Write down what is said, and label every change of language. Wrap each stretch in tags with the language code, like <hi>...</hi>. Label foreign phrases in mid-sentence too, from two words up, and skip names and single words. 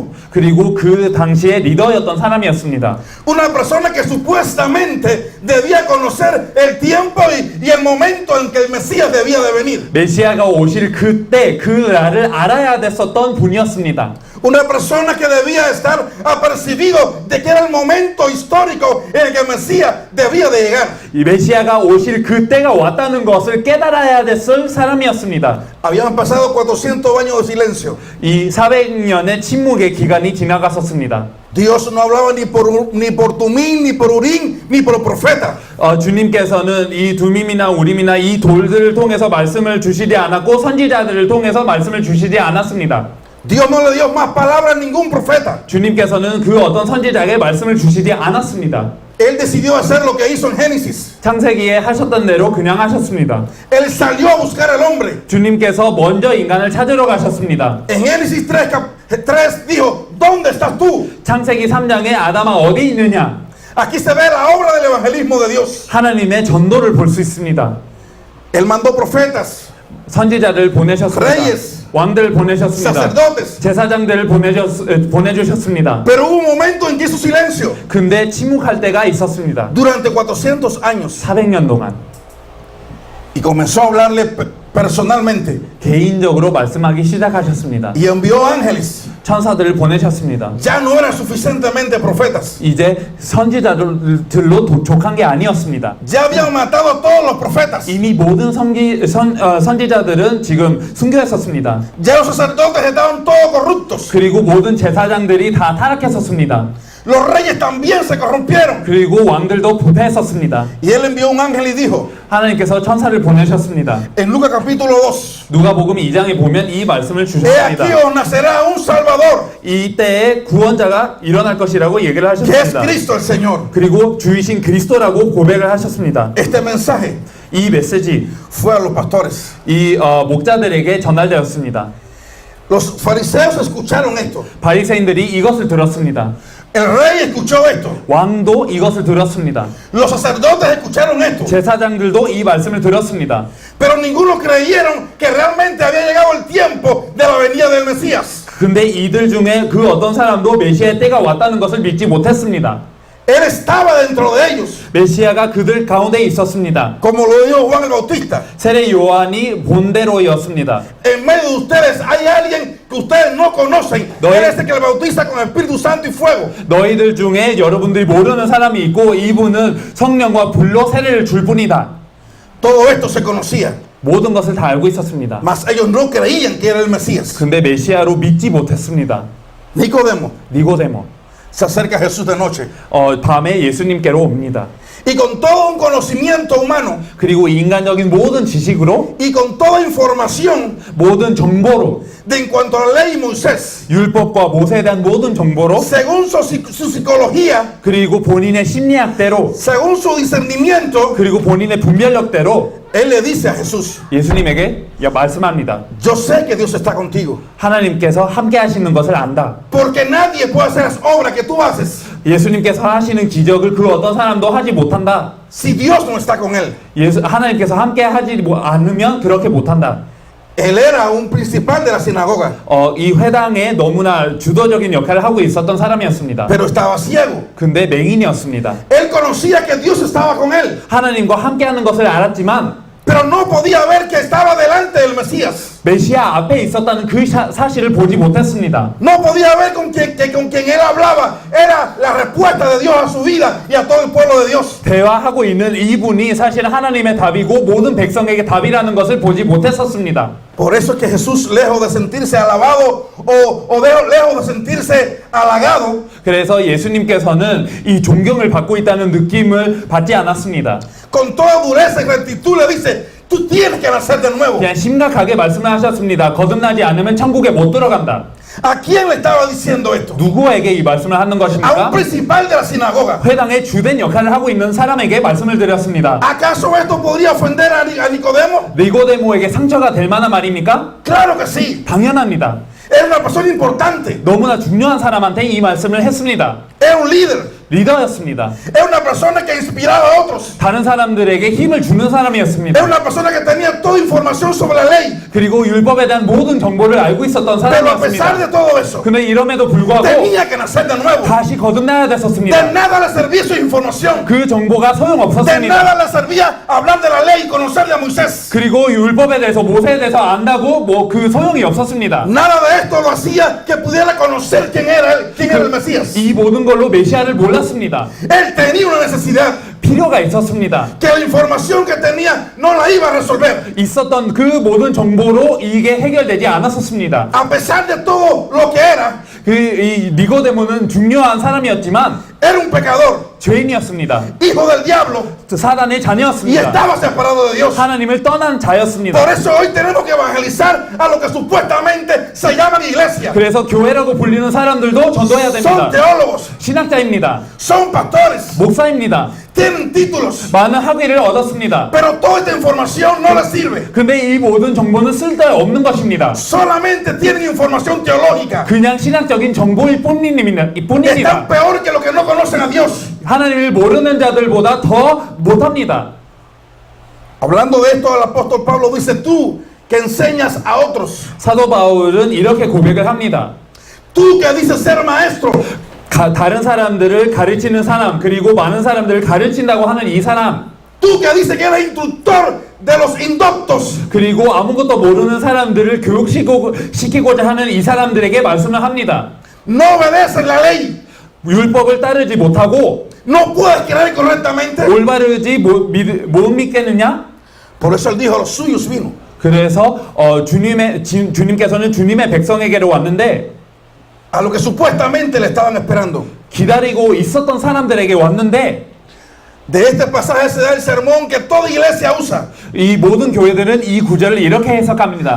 <ko>그리고 그 당시에 리더였던 사람이었습니다.</ko> <es>una persona que supuestamente debía conocer el tiempo y el momento en que el Mesías debía de venir.</es> <ko>메시아가 오실 그때 그 날을 알아야 됐었던 분이었습니다.</ko> <es>Una persona que debía estar apercibido de que era el momento histórico en el que el Mesías debía de llegar.</es> <ko>이 메시아가 오실 그 때가 왔다는 것을 깨달아야 됐을 사람이었습니다.</ko> <es>Habían pasado 400 años de silencio.</es> <ko>이 400년의 침묵의 기간이 지나갔었습니다.</ko> <es>Dios no hablaba ni por Tumín, ni por Urín, ni por profeta.</es> <ko>주님께서는 이 두밈이나 우림이나 이 돌들을 통해서 말씀을 주시지 않았고 선지자들을 통해서 말씀을 주시지 않았습니다.</ko> <es>Dios no le dio más palabras a ningún profeta.</es> <ko>주님께서는 그 어떤 선지자에게 말씀을 주시지 않았습니다.</ko> <es>Él decidió hacer lo que hizo en Génesis.</es> <ko>창세기에 하셨던 대로 그냥 하셨습니다.</ko> <es>Él salió a buscar al hombre.</es> <ko>주님께서 먼저 인간을 찾으러 가셨습니다.</ko> <es>En Génesis 3 dijo, ¿dónde estás tú?</es> <ko>창세기 3장에 아담아 어디 있느냐?</ko> <es>Aquí se ve la obra del evangelismo de Dios.</es> <ko>하나님의 전도를 볼 수 있습니다.</ko> <es>Él mandó profetas,</es> <ko>선지자를 보내셨습니다.</ko> <es>Reyes,</es> <ko>왕들 보내셨습니다.</ko> <es>sacerdotes.</es> <ko>제사장들을 보내주셨습니다.</ko> <es>Pero hubo un momento en que hizo silencio.</es> <ko>근데 침묵할 때가 있었습니다.</ko> <es>Durante 400 años.</es> <ko>400년 동안</ko> <es>Y comenzó a hablarle personalmente.</es> <ko>개인적으로 말씀하기 시작하셨습니다.</ko> <es>Y envió ángeles.</es> <ko>천사들을 보내셨습니다.</ko> <es>Ya no eran suficientemente profetas.</es> <ko>이제 선지자들로 도촉한 게 아니었습니다.</ko> <es>Ya habían matado a todos los profetas.</es> <ko>이미 모든 선지자들은 지금 순교했었습니다.</ko> <es>Ya los sacerdotes estaban todos corruptos.</es> <ko>그리고 모든 제사장들이 다 타락했었습니다.</ko> <es>Los reyes también se corrompieron.</es> <ko>그리고 왕들도 부패했었습니다.</ko> <es>Y él envió un ángel y dijo,</es> <ko>하나님께서 천사를 보내셨습니다.</ko> <es>en Lucas capítulo 2,</es> <ko>누가복음 2장에 보면 이 말씀을</ko> <es>he aquí</es> <ko>주셨습니다.</ko> <es>os nacerá un Salvador,</es> <ko>이때에 구원자가 일어날 것이라고 얘기를</ko> <es>que es</es> <ko>하셨습니다.</ko> <es>Cristo el Señor.</es> <ko>그리고 주이신 그리스도라고 고백을 하셨습니다.</ko> <es>Este mensaje</es> <ko>이 메시지</ko> <es>fue a los pastores.</es> <ko>이 목자들에게 전달되었습니다.</ko> <es>Los fariseos escucharon esto.</es> <ko>바리새인들이 이것을 들었습니다.</ko> <es>El rey escuchó esto.</es> <ko>왕도 이것을 들었습니다.</ko> <es>Los sacerdotes escucharon esto.</es> <ko>제사장들도 이 말씀을 들었습니다.</ko> <es>Pero ninguno creyeron que realmente había llegado el tiempo de la venida del Mesías.</es> <ko>근데 이들 중에 그 어떤 사람도 메시아의 때가 왔다는 것을 믿지 못했습니다.</ko> <es>Él estaba dentro de ellos,</es> <ko>메시아가 그들 가운데 있었습니다.</ko> <es>como lo dijo Juan el Bautista.</es> <ko>세례 요한이 본대로였습니다.</ko> <es>En medio de ustedes hay alguien que ustedes no conocen. No Él es- es el que el bautiza con el Espíritu Santo y fuego.</es> <ko>너희들 중에 여러분들이 모르는 사람이 있고 이분은 성령과 불로 세례를 줄 뿐이다.</ko> <es>Todo esto se conocía,</es> <ko>모든 것을 다 알고 있었습니다.</ko> <es>mas ellos no creían que era el Mesías.</es> <ko>근데 메시아로 믿지 못했습니다.</ko> <es>Nicodemo</es> <ko>니고데모</ko> <es>se acerca a Jesús de noche</es> <ko>밤에 예수님께로 옵니다.</ko> <es>y con todo un conocimiento humano</es> <ko>그리고 인간적인 모든 지식으로</ko> <es>y con toda información</es> <ko>모든 정보로</ko> <es>de en cuanto a la ley y Moisés,</es> <ko>율법과 모세에 대한 모든 정보로</ko> <es>según su psicología,</es> <ko>그리고 본인의 심리학대로</ko> <es>según su discernimiento,</es> <ko>그리고 본인의 분별력대로</ko> <es>él le dice a Jesús,</es> <ko>예수님에게 말씀합니다.</ko> <es>yo sé que Dios está contigo,</es> <ko>하나님께서 함께 하시는 것을 안다.</ko> <es>porque nadie puede hacer las obras que tú haces</es> <ko>예수님께서 하시는 기적을 그 어떤 사람도 하지 못한다.</ko> <es>si Dios no está con él.</es> <ko>하나님께서 함께 하지 않으면 그렇게 못한다.</ko> <es>Él era un principal de la sinagoga,</es> <ko>이 회당에 너무나 주도적인 역할을 하고 있었던 사람이었습니다.</ko> <es>pero estaba ciego.</es> <ko>근데 맹인이었습니다.</ko> <es>Él conocía que Dios estaba con él,</es> <ko>하나님과 함께하는 것을 알았지만</ko> <es>pero no podía ver que estaba delante del Mesías.</es> <ko>메시아 앞에 있었다는 그 사실을 보지 못했습니다.</ko> <es>No podía ver que con quien él hablaba era la respuesta de Dios a su vida y a todo el pueblo de Dios.</es> <ko>대화하고 있는 이분이 사실 하나님의 답이고 모든 백성에게 답이라는 것을 보지 못했었습니다.</ko> <es>Por eso es que Jesús, lejos de sentirse alabado lejos de sentirse halagado,</es> <ko>그래서 예수님께서는 이 존경을 받고 있다는 느낌을 받지 않았습니다.</ko> <es>con toda dureza y rectitud le dice, tú tienes que nacer de nuevo.</es> <ko>그냥 심각하게 말씀을 하셨습니다. 거듭나지 않으면 천국에 못 들어간다.</ko> <es>¿A quién le estaba diciendo esto?</es> <ko>누구에게 이 말씀을 하는</ko> <es>A un</es> <ko>것입니까?</ko> <es>principal de la sinagoga.</es> <ko>회당의 주된 역할을 하고 있는 사람에게 말씀을 드렸습니다.</ko> <es>¿Acaso esto podría ofender a Nicodemo?</es> <ko>니고데모에게 상처가 될 만한 말입니까?</ko> <es>Claro que sí.</es> <ko>당연합니다.</ko> <es>Era una persona importante.</es> <ko>너무나 중요한 사람한테 이 말씀을 했습니다.</ko> <es>Era un líder.</es> <ko>리더였습니다.</ko> <es>Era una persona que inspiraba a otros.</es> <ko>다른 사람들에게 힘을 주는 사람이었습니다.</ko> <es>Era una persona que tenía toda información sobre la ley.</es> <ko>그리고 율법에 대한 모든 정보를 알고 있었던</ko> <es>Pero a pesar</es> <ko>사람이었습니다.</ko> <es>de todo eso,</es> <ko>근데 이럼에도 불구하고</ko> <es>tenía que nacer de nuevo.</es> <ko>다시 거듭나야</ko> <es>De</es> <ko>됐었습니다.</ko> <es>nada le servía su información.</es> <ko>그 정보가</ko> <es>De</es> <ko>소용없었습니다.</ko> <es>nada le servía hablar de la ley y conocerle a Moisés.</es> <ko>그리고 율법에 대해서 모세에 대해서 안다고 뭐 그 소용이 없었습니다.</ko> <es>Nada de esto lo hacía que pudiera conocer quién era él, quién era el Mesías.</es> <ko>이 모든 걸로 메시아를 몰랐습니다.</ko> <es>Él tenía una necesidad</es> <ko>필요가 있었습니다.</ko> <es>que la información que tenía no la iba a resolver.</es> <ko>있었던 그 모든 정보로 이게 해결되지 않았었습니다.</ko> <es>A pesar de todo lo que era,</es> <ko>이 니고데모는 중요한 사람이었지만</ko> <es>era un pecador,</es> <ko>죄인이었습니다.</ko> <es>hijo del diablo,</es> <ko>사단의</ko> <es>y</es> <ko>자녀였습니다.</ko> <es>estaba separado de Dios.</es> <ko>하나님을 떠난 자였습니다.</ko> <es>Por eso hoy tenemos que evangelizar a lo que supuestamente se llaman iglesia.</es> <ko>그래서 교회라고 불리는 사람들도 전도해야</ko> <es>Son</es> <ko>됩니다.</ko> <es>teólogos,</es> <ko>신학자입니다.</ko> <es>son pastores,</es> <ko>목사입니다.</ko> <es>tienen títulos,</es> <ko>많은 학위를 얻었습니다.</ko> <es>pero toda esta información no les sirve.</es> <ko>근데 이 모든 정보는 쓸데없는 것입니다.</ko> <es>Solamente tienen información teológica.</es> <ko>그냥 신학적인 정보일 뿐입니다.</ko> <es>Están peor que los que no conocen a Dios.</es> <ko>하나님을 모르는 자들보다 더 못합니다.</ko> <es>Hablando de esto, el apóstol Pablo dice, tú que enseñas a otros,</es> <ko>사도 바울은 이렇게 고백을 합니다.</ko> <es>tú que dices ser maestro,</es> <ko>다른 사람들을 가르치는 사람, 그리고 많은 사람들을 가르친다고 하는 이 사람,</ko> <es>tú que dices que eres instructor de los indoctos,</es> <ko>그리고 아무것도 모르는 사람들을 교육시키고자 하는 이 사람들에게 말씀을 합니다.</ko> <es>no obedeces la ley,</es> <ko>율법을 따르지 못하고</ko> <es>no puedes creer correctamente.</es> <ko>올바르지 못 믿겠느냐?</ko> <es>Por eso él dijo, a los suyos vino.</es> <ko>그래서 주님께서는 주님의 백성에게로 왔는데</ko> <es>A lo que supuestamente le estaban esperando.</es> <ko>기다리고 있었던 사람들에게 왔는데</ko> <es>De este pasaje se da el sermón que toda iglesia usa.</es> <ko>이 모든 교회들은 이 구절을 이렇게 해석합니다.</ko>